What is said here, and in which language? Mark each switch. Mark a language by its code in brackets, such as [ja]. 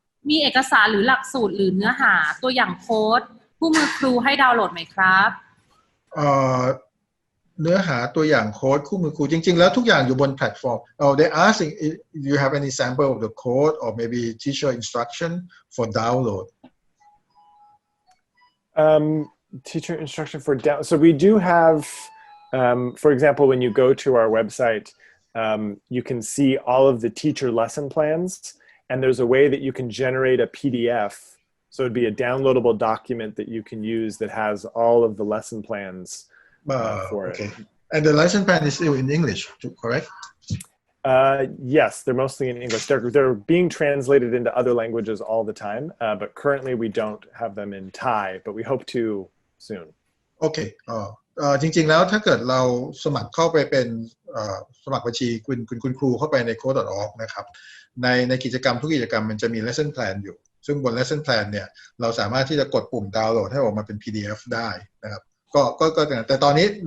[th] มีเอกสารหรือหลักสูตรหรือเนื้อหาตัวอย่างโค้ดคู่มือครูให้ดาวน์โหลดไหมครับ เนื้อหาตัวอย่างโค้ดคู่มือครูจริงๆแล้วทุกอย่างอยู่บนแพลตฟอร์ม [en] they asking if you have any sample of the code or maybe teacher instruction for download teacher instruction for download so we do have for example when you go to our website you can see all of the teacher lesson plans and there's a way that you can generate a PDF so it'd be a downloadable document that you can use that has all of the lesson plans for okay. it. And the lesson plan is still in English, correct? Yes, they're mostly in English. They're being translated into other languages all the time, but currently we don't have them in Thai, but we hope to soon. Okay. [th] จริงๆแล้วถ้าเกิดเราสมัครเข้าไปเป็นสมัครบัญชีคุณครูเข้าไปใน Code.org นะครับในกิจกรรมทุกกิจกรรมมันจะมี lesson plan อยู่ซึ่งบน lesson plan เนี่ยเราสามารถที่จะกดปุ่มดาวน์โหลดให้ออกมาเป็น PDF ได้นะครับก็แต่ตอนนี้